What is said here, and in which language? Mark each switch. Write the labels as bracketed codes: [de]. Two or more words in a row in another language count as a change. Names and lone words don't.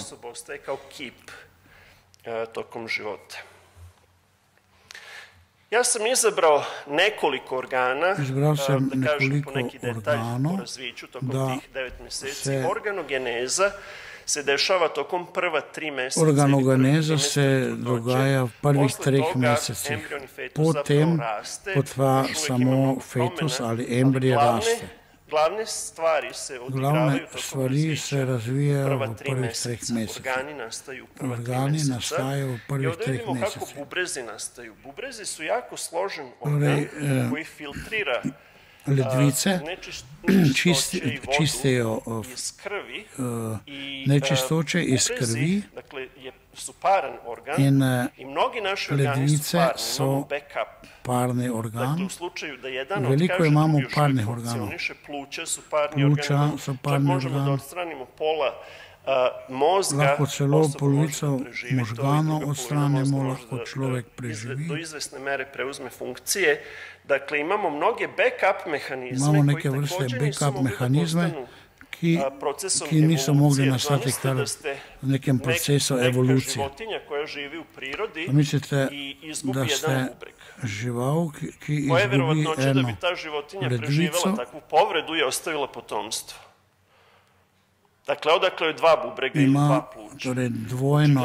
[sr] osoba ostaje kao kip tokom života. Ja sam izabrao nekoliko organa, [sl] Izbral sam [sr] da kažem po [sl] nekoliko [sr] neki detalj [sl] organov, [sr] o razviću tokom [sl] da [sr] tih 9 meseci. [sl] se [sr] Organogeneza se dešava tokom prva 3 meseca. [sl] Organogeneza se dogaja v prvih 3 mesecih. Potem potva samo fetus ali embrij raste. [sr] Glavne stvari se odigravaju tokom razvića [sl] razvijajo [sr] prva [sl] v [sr] 3 [sl] prvih 3 [sr] meseca. [sl] mesecih. [sr] Organi nastaju u prva 3 meseca. [sl] Organi nastajajo v prvih [sr] I ovdje [sl] 3 [sr] vidimo kako [sl] mesecih. [sr] bubrezi nastaju. Bubrezi su jako složen organ koji filtrira [sl] Ledvice čistejo [sr] iz krvi [sl] nečistoče iz krvi [sr] dakle, su paran organ i mnogi naši organi su [sl] ledvice [sr] parni, [sl] so [sr] imamo backup. [sl] parni [sr] Dakle, [sl] organ. [sr] u slučaju da jedan [sl] Veliko [sr] otkaže, [sl] imamo [sr] drugi još uvijek [sl] parnih organa. [sr] funkcioniše, pluća su parni [sl] Pluća [sr] organ, [sl] su [sr] čak [sl] parni [sr] možemo [sl] organ. [sr] da odstranimo pola mozga, [sl] Lahko celo [sr] osoba [sl] polovico [sr] može da preživi to i [sl] možganov [sr] druga polovina [sl] odstranimo, [sr] mozga može [sl] lahko [sr] da [sl] človek preživi. [sr] do izvesne mere preuzme funkcije. Dakle, imamo mnoge backup mehanizme [sl] Imamo [sr] koji [sl] neke vrste [sr] također nisu [sl] backup [sr] mogli da [sl] mehanizme, [sr] postanu procesom [sl] ki niso mogli [sr] evolucije. [sl] nastati [sr] Zamislite [sl] kar [sr] da ste [sl] v nekem procesu evolucije. [sr] neka životinja koja živi u prirodi [sl] Mislite, [sr] i izgubi [sl] da [sr] jedan [sl] ste [sr] bubreg. [sl] žival, ki [sr] Koja je [sl] izgubi [sr] verovatnoća da bi [sl] eno [sr] ta životinja [sl] ledvico [sr] preživjela takvu povredu i ostavila potomstvo? Dakle, odakle je 2 bubrega ili 2 [sl] ima [sr] pluća. [sl] torej dvojno.